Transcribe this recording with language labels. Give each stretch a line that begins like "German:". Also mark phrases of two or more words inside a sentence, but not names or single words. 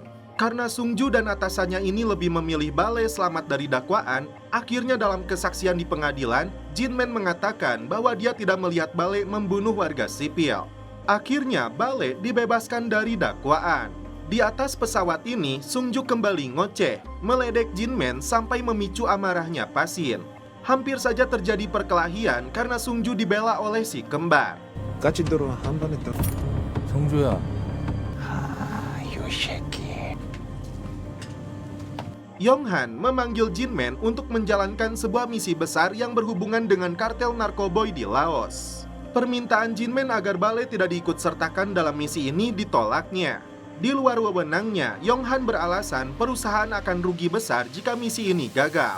Indonesian: Karena Sungju dan atasannya ini lebih memilih Bale selamat dari dakwaan, akhirnya dalam kesaksian di pengadilan, Jinmen mengatakan bahwa dia tidak melihat Bale membunuh warga sipil. Akhirnya Bale dibebaskan dari dakwaan. Di atas pesawat ini, Sungju kembali ngoceh, meledek Jinmen sampai memicu amarahnya Pasin. Hampir saja terjadi perkelahian karena Sungju dibela oleh si kembar.
Korean: 까치도로 한 번 했다. 성주야. 아, 요 새끼.
Indonesian: Yonghan memanggil Jinmen untuk menjalankan sebuah misi besar yang berhubungan dengan kartel narkoboy di Laos. Permintaan Jinmen agar Bale tidak diikutsertakan dalam misi ini ditolaknya. Di luar wewenangnya, Yonghan beralasan perusahaan akan rugi besar jika misi ini gagal.